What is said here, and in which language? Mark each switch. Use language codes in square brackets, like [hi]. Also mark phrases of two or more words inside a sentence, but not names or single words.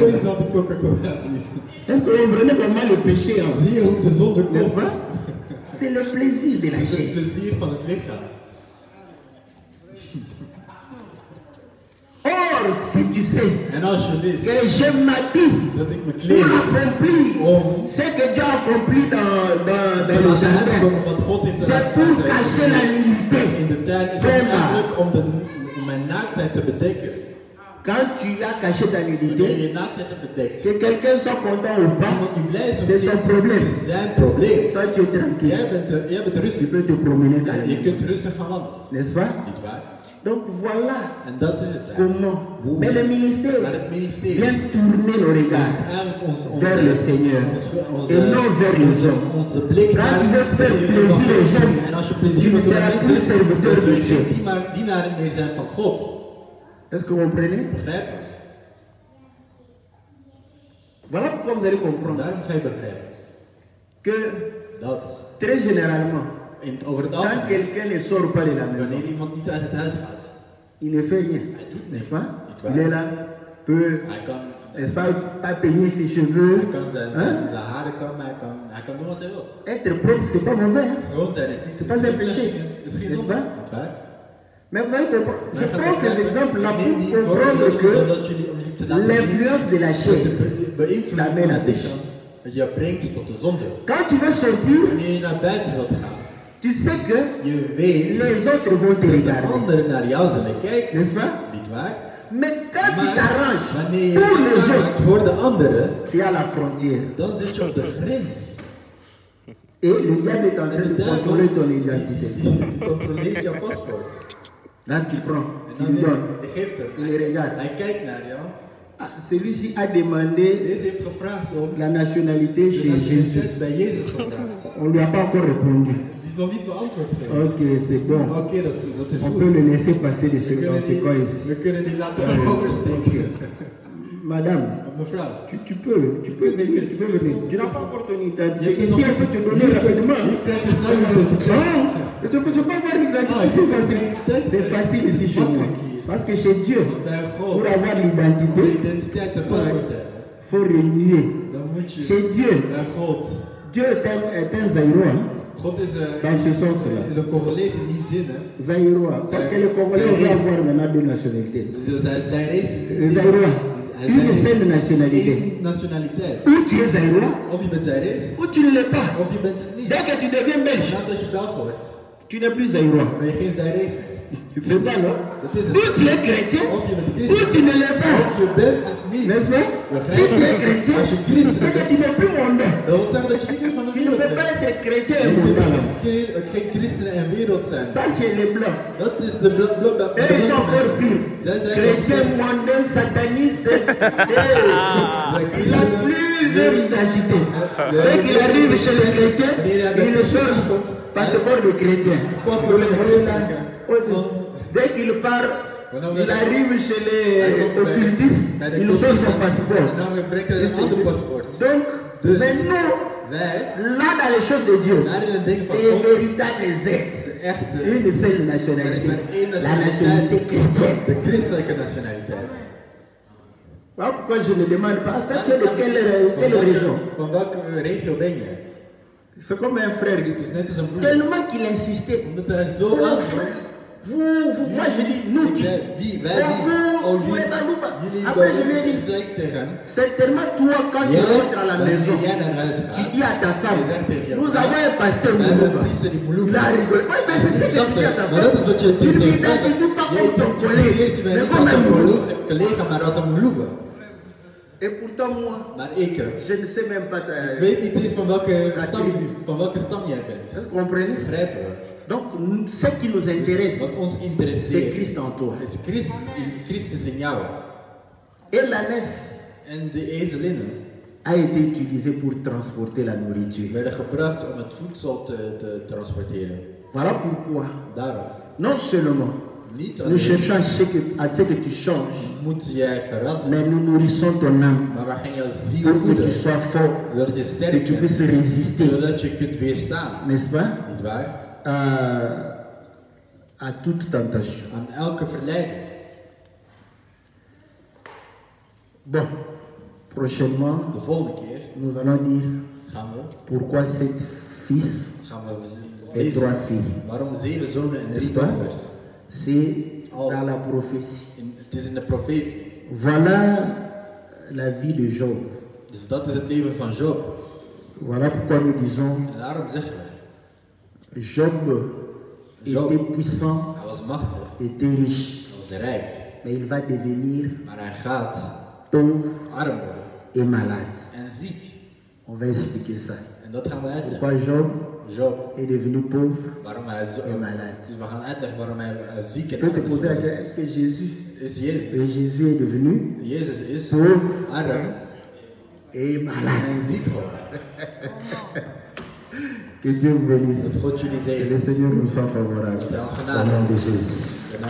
[nl] iedereen zal de Coca-Cola drinken. [fr] Est-ce que vous comprenez comment le péché en [nl] Zie je hoe de zonde [fr] n'est-ce [nl] komt? [fr] pas? C'est le plaisir de la [nl] Het is het [fr] chair. [nl] plezier van het lichaam. [fr] Or, si tu sais [nl] En als je wist [fr] que je m'habille [nl] dat ik me [fr] pour [nl] kleed [fr] accomplir [nl] om [fr] ce que Dieu a accompli dans [nl] te [fr] le [nl] laten [fr] jardin, [nl] uitkomen wat God heeft [fr] c'est pour cacher la nudité. [nl] in de tuin, is het eigenlijk om mijn naaktheid te bedekken. [fr] Quand tu as caché ta [nl] Wanneer [fr] nudité, [nl] je naaktheid hebt bedekt, [fr] que quelqu'un soit content ou pas, [nl] iemand die blij is of [fr] c'est son [nl] niet, [fr] problème. [nl] is zijn probleem. [fr] Toi tu es tranquille. [nl] Jij bent [fr] Tu [nl] rustig. [fr] peux te promener dans [nl] Ja, [fr] la [nl] je [fr] nuit. [nl] kunt rustig gaan wandelen. [fr] N'est-ce pas? [nl] Niet waar? [fr] Donc voilà [nl] En dat is het. Hè. [fr] comment. Mais le [nl] Maar [fr] ministère [nl] het ministerie [fr] vient tourner nos regards [nl] eigenlijk [fr] vers le Seigneur [nl] onze, [fr] et non vers les hommes. [nl] onze blik [fr] Quand [nl] naar [fr] tu veux faire [nl] de [fr] plaisir aux [nl] evangelie. [fr] hommes, [nl] En als je [fr] tu [nl] plezier [fr] ne [nl] doet aan [fr] seras [nl] mensen, [fr] plus serviteur [nl] dan zul [fr] de [nl] je [fr] Dieu. [nl] geen dienaren meer zijn van God. [fr] Est-ce que vous comprenez? [nl] Begrijp je? [fr] Voilà pourquoi vous allez [nl] En [fr] comprendre [nl] daarom ga je begrijpen [fr] que [nl] dat [fr] très généralement, [nl] over het [fr] quand [nl] algemeen, [fr] quelqu'un ne sort pas de la maison, [nl] wanneer iemand niet uit het huis gaat, [fr] il ne fait rien, [nl] hij doet [fr] n'est-ce [nl] niks. [fr] pas? [nl] Niet [fr] Il est [nl] waar? [fr] là, peut, [nl] Hij kan, [fr] n'est-ce pas peigner ses cheveux. [nl] hij kan zijn [fr] Hein? [nl] haren kan, hij kan doen wat hij wil. [fr] Être propre, c'est pas mauvais. Hein? [nl] Schoon zijn is niet [fr] C'est pas un péché. [nl] Het is geen [fr] N'est-ce [nl] zonde. [fr] pas? [nl] Niet waar? [fr] Mais vous allez comprendre. Je [nl] Maar ga [fr] prends ces [nl] begrijpen, [fr] exemples-là [nl] neem [fr] pour [nl] die [fr] comprendre [nl] voorbeelden [fr] que [nl] zodat jullie, om jullie te laten zien [fr] l'influence de la [nl] dat [fr] chair [nl] de beïnvloeding [fr] t'amène [nl] van [fr] à [nl] het [fr] pécher. [nl] lichaam je brengt tot de zonde. [fr] Quand tu veux sortir, [nl] Wanneer je naar buiten wilt gaan, [fr] tu sais que [nl] je weet [fr] les autres vont te [nl] dat de [fr] regarder. [nl] anderen naar jou zullen kijken. [fr] N'est-ce pas? [nl] Niet waar? [fr] Mais quand tu [nl] Maar [fr] t'arranges [nl] wanneer je [fr] pour les [nl] je [fr] autres, [nl] maakt voor de anderen, [fr] tu es à la frontière. [nl] dan zit je op de grens. [fr] Et le diable est en [nl] En [fr] train [nl] de [fr] de contrôler ton [nl] duivel [fr] identité. [nl] die controleert jouw paspoort. [fr] Là, tu prends, [nl] En [fr] tu [nl] dan [fr] lui donnes. [nl] je geeft hem. [fr] Il regarde. [nl] Hij kijkt naar jou. [fr] Ah, celui-ci a demandé [nl] Deze heeft gevraagd om [fr] la nationalité [nl] de [fr] chez Jésus. [nl] nationaliteit bij Jezus gevraagd. [fr] On ne lui a pas encore répondu. [nl] Die is nog niet beantwoord geweest. [fr] Ok, c'est bon. [nl] Oké, dat is [fr] On [nl] goed. [fr] peut le laisser passer de [nl] We [fr] ce dans [nl] kunnen [fr] ce cas [nl] die, [fr] ici. [nl] we kunnen die laten oversteken. [fr] Madame, [nl] Mevrouw, [fr] tu peux venir, tu peux venir. Tu n'as pas encore ton identité. [nl] je kunt [fr] Ici, on peut te donner rapidement. [nl] hier krijg je snel je identiteit. [fr] Non, tu peux pas avoir l'identité. C'est facile ici chez moi. Parce que chez Dieu, [nl] Want bij [fr] pour [nl] God, [fr] avoir [nl] om [fr] l'identité, [nl] je identiteit te paspoort te hebben, [fr] il faut renier. [nl] dan moet je [fr] Chez Dieu, [nl] bij God. [fr] Dieu est un Zaïrois. [nl] God is [fr] Dans ce sens-là. [nl] een Congolees in die zin. Hè. [fr] Zaïrois. Parce que le Congolais veut avoir maintenant deux nationalités. [nl] Dus zijn race [fr] Le Zaïrois, une seule nationalité. [nl] één nationaliteit. [fr] Ou tu es Zaïrois, [nl] Of je bent Zaïrees, [fr] ou tu ne l'es pas. [nl] of je bent het niet. [fr] Dès que tu deviens belge, [nl] Nadat je Belg wordt, [fr] tu n'es plus Zaïrois. [nl] ben je geen Zaïrees meer. [fr] C'est ça, non? [nl] Dat is [fr] Ou [nl] het. [fr] tu es chrétien, [nl] Of je bent [fr] ou [nl] christen, [fr] tu ne l'es pas. [nl] of je bent het niet. [fr] N'est-ce pas? Si tu es chrétien, [nl] Als je christen [fr] c'est que [nl] bent, [fr] tu n'es plus mondain. [nl] dat wil zeggen dat je niet meer van de [fr] Tu ne [nl] wereld [fr] peux pas [nl] bent. [fr] être chrétien [nl] Je [fr] et [nl] kunt [fr] mondain. [nl] geen christenen en wereld zijn. [fr] Ça, chez les blancs. [nl] Dat is de blok [fr] Et ils sont encore pires. [nl] Zij zijn [fr] Chrétien, mondain, sataniste. Il a plusieurs identités. Dès qu'il arrive chez les chrétiens, il change passeport de chrétien. Dès qu'il part, il arrive chez les occultistes, il change son passeport. [nl] En dan brengt hij een ander paspoort. [fr] Donc, [nl] Dus [fr] mais nous, [nl] wij, [fr] là dans les choses de Dieu, [nl] daar in het ding van [fr] et [nl] God, [fr] véritable êtres, [nl] de echte, [fr] une seule [nl] er is [fr] nationalité, [nl] maar één [fr] la nationalité [nl] nationaliteit, [fr] chrétienne. [nl] de christelijke nationaliteit. [fr] Voilà pourquoi je ne demande pas. Toi, tu es de quelle région? [nl] Van welke regio ben je? [fr] C'est comme un frère. [nl] Het is net als een broer. [fr] Tellement qu'il insistait. [nl] Omdat hij zo aandrong. [fr] Moi je dis, nous, [nl] Ik zei, wie? Wij wie? Oh, jullie [fr] après je lui ai [nl] jullie [fr] dit, [nl] zei ik tegen hem. [fr] certainement toi quand tu rentres à la maison, [nl] Wanneer jij naar huis [fr] tu [nl] gaat, [fr] dis à ta femme, [nl] je zegt tegen je [fr] nous [nl] vrouw, [fr] avons un pasteur [nl] we hebben een [fr] Moulouba. [nl] priester die [fr] Il [nl] Moulouba [fr] a [nl] is. [fr] rigolé. Oui, mais c'est ce que tu dis à ta [nl] Maar dat is [fr] femme. [nl] wat je [fr] Tu ne [nl] tegen [fr] t'identifies pas [nl] je [fr] comme ton collègue, [nl] identificeert je mij [fr] mais [nl] niet [fr] comme [nl] als [fr] un [nl] een [fr] Moulouba. [nl] collega, maar als een Moulouba. [fr] Et pourtant moi, [nl] Maar ik [fr] je ne sais même pas. [nl] weet niet eens van welke stam jij bent. [fr] Vous comprenez? [nl] Begrijpen we? [fr] Donc ce qui nous intéresse, [nl] Wat ons [fr] c'est [nl] interesseert [fr] Christ en toi. [nl] is Christus in jou. [fr] Et l'ânesse [nl] En de ezelinnen [fr] a été utilisée pour transporter la nourriture. [nl] werden gebruikt om het voedsel te transporteren. [fr] Voilà pourquoi, [nl] Daarom, [fr] non seulement [nl] niet [fr] nous [nl] alleen [fr] cherchons à ce que tu changes, [nl] moet jij veranderen, [fr] mais nous nourrissons ton âme [nl] maar we gaan jouw ziel [fr] pour que tu [nl] voeden, [fr] sois fort, [nl] zodat je [fr] que [nl] sterk [fr] tu [nl] bent, [fr] puisses résister, [nl] zodat je kunt weerstaan. [fr] n'est-ce pas, [nl] Niet waar? [fr] à toute tentation. [nl] Aan elke verleiding. [fr] Bon, prochainement, [nl] De volgende keer [fr] nous allons dire [nl] gaan we [fr] pourquoi 7 fils et [nl] lezen [fr] 3 filles. [nl] waarom 7 zonen en 3 [fr] N'est-ce pas? [nl] dochters. [fr] C'est dans la prophétie. [nl] Het is in de profetie. [fr] Voilà la vie de Job. [nl] Dus dat is het leven van Job. [fr] Voilà pourquoi nous disons [nl] En daarom zeggen we, [fr] Job [nl] Job. [fr] était puissant, [nl] hij was machtig, [fr] était riche, [nl] hij was rijk, [fr] mais il va devenir [nl] maar hij gaat [fr] pauvre [nl] arm worden [fr] et malade. [nl] en ziek. [fr] On va expliquer ça. [nl] En dat gaan we uitleggen. [fr] Pourquoi Job [nl] Job, [fr] est devenu pauvre [nl] waarom hij zo [fr] et malade. [nl] Dus we gaan uitleggen waarom hij ziek [fr] Tu [nl] en [fr] peux [nl] te arm is [fr] poser la [nl] geworden. [fr] question, est-ce que Jésus, [nl] Is [fr] et [nl] Jezus. [fr] Jésus est devenu [nl] Jezus is [fr] pauvre [nl] arm [fr] et malade? [nl] en ziek geworden. [fr] Que Dieu vous bénisse. [nl] Dat God jullie [fr] Que [nl] zegen. [fr] le Seigneur nous soit favorable. [nl] Dat hij ons [fr] Au [nl] genade [fr] nom de [nl] heeft. [fr] Jésus.